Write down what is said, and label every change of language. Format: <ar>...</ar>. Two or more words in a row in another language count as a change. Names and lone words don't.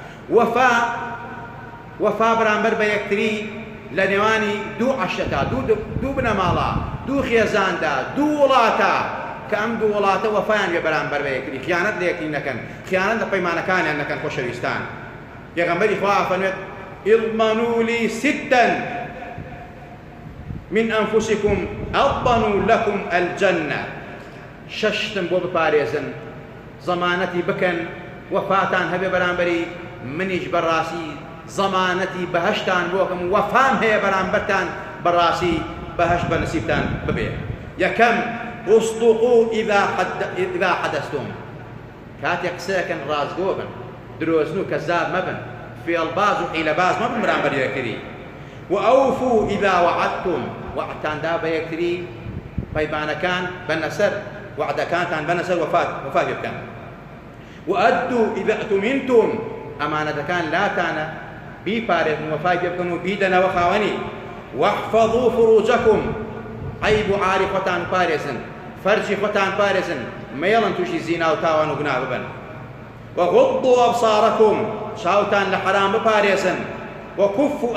<ckb>وەفا بەرامبەر بە یەکتری لە نێوانی دوو عەشرەتا دوو بنەماڵە دوو خێزاندا دوو وڵاتە کە ئەم دوو وڵاتە وەفایان بێ بەرامبەر بە یەکتری خیانەت لە یەکتری نەکەن خیانەت لە پەیمانەکانیان نەکەن خۆشەویستان پێغەمبەری خوا فەرمێت</ckb> <ar>اضمنوا لي ستا من أنفسكم أضمنوا لكم الجنة</ar> <ckb>ششتم بۆ بپارێزن زەمانەتی بکەن وەفاتان هەبێ بەرامبەری منیش بەڕاستی زەمانەتی بەهەشتان بۆکەم وەفام هەیە بەرامبەرتان بەڕاستی بەهەشت بە نسیبتان ببێ یەکەم</ckb> <ar>اصدقوا إذا حدثتم</ar> <ckb>کاتێک قسەیەکەن ڕازگۆ بن درۆزن و کەزاب مەبن فێڵباز و حیلەباز مەبن بەرامبەر یەکتری</ckb> <ar>وأوفوا إذا وعدتم</ar> <ckb>وعدتاندا بە یەکتری پەیمانەکان بەنە سەر وعدەکانتان بەنە سەر وەفا بکەن</ckb> <ar>وأدوا إذا اؤتمنتم</ar> <ckb>ئەمانەتەکان لاتانە بیپارێزن وەفای پێ بکەن و بیدەنەوە خاوەنی</ckb> <ar>واحفظوا فروجكم</ar> <ckb>عیب و عاری خۆتان پارێزن فەرجی خۆتان پارێزن مەیەڵن تووشی زینا و تاوان و گونا ببن</ckb> <ar>وغضوا أبصاركم</ar> <ckb>چاوتان لە حرام بپارێزن وكفوا</ckb>